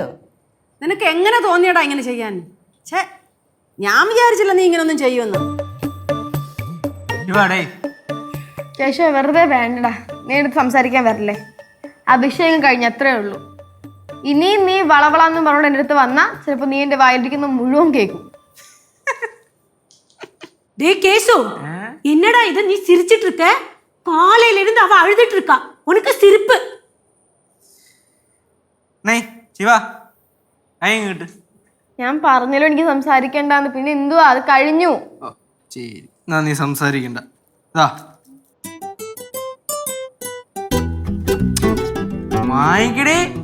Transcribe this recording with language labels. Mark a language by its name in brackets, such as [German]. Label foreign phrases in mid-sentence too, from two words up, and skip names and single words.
[Malayalam] നിനക്ക് എങ്ങനെ തോന്നിയടാ ഇങ്ങനെ ചെയ്യാൻ? ഞാൻ വിചാരിച്ചില്ല നീ ഇങ്ങനൊന്നും ചെയ്യുമെന്ന്. കേശു വെറുതെ വേണ്ടടാ. നീ എടുത്ത് സംസാരിക്കാൻ വരില്ലേ? അഭിഷേകം കഴിഞ്ഞ അത്രേ ഉള്ളൂ. ഇനിയും നീ വളവളാന്നും പറഞ്ഞോണ്ട് എൻ്റെ അടുത്ത് വന്നാ ചിലപ്പോ നീ എന്റെ വായിരിക്കുന്ന മുഴുവൻ കേൾക്കും. [Tamil] டே கேசு, என்னடா இது? நீ சிரிச்சிட்டு இருக்க? காலையில இருந்து அவ அழுதுட்டு இருக்கா. உனக்கு சிரிப்பு? [Malayalam] ഞാൻ പറഞ്ഞല്ലോ എനിക്ക് സംസാരിക്കണ്ടെന്ന്. പിന്നെ എന്തുവാ, അത് കഴിഞ്ഞു. നീ സംസാരിക്കണ്ട. വാങ്ങിക്കടേ.